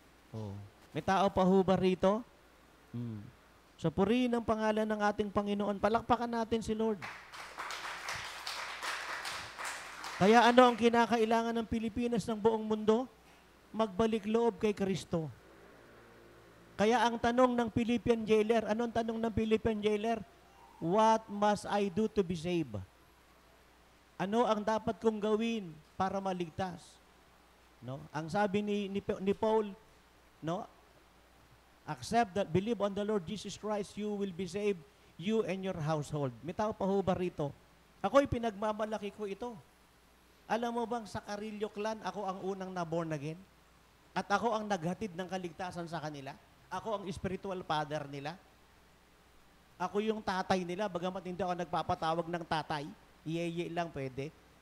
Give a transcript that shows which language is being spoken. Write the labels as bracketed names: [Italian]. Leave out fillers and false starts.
[Filipino] Oh. May tao pa ho ba rito? So purihin ang pangalan ng ating Panginoon. Palakpakan natin si Lord. Kaya ano ang kinakailangan ng Pilipinas ng buong mundo? Magbalik loob kay Kristo. Kaya ang tanong ng Philippian jailer, anong tanong ng Philippian jailer? [English] What must I do to be saved? [Filipino] Ano ang dapat kong gawin para maligtas? No? Ang sabi ni Paul, no? [English] Accept that, believe on the Lord Jesus Christ, you will be saved, you and your household. [Filipino] May tao pa ho ba rito? Ako'y pinagmamalaki ko ito. Alam mo bang sa Carillo clan, ako ang unang na-born again? At ako ang naghatid ng kaligtasan sa kanila? Ako ang spiritual father nila? Ako yung tatay nila, bagamat hindi ako nagpapatawag ng tatay. Iye lang pwede.